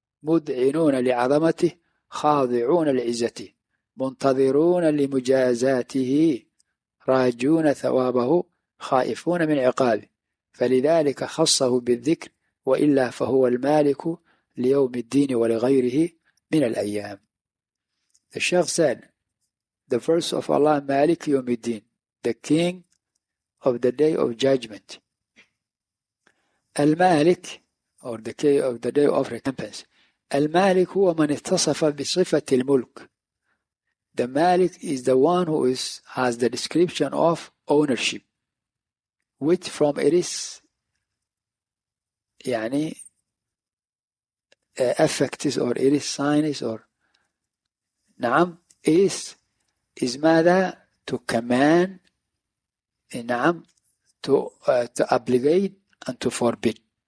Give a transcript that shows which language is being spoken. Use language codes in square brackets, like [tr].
[ar] مذعنون لعظمته خاضعون لعزته منتظرون لمجازاته راجون ثوابه خائفون من عقابه فلذلك خصه بالذكر وإلا فهو المالك ليوم الدين ولغيره من الأيام. [en] The Shaykh said, the verse of Allah, Malik Yawmiddin, the king of the day of judgment. Al-Malik, or the day of recompense. [ar] Al-Malik هو من اتصف بصفة الملك. [en] The Malik is the one who has the description of ownership, which from it is يعني affects or it is signs or نعم is ماذا to command نعم to obligate and to forbid.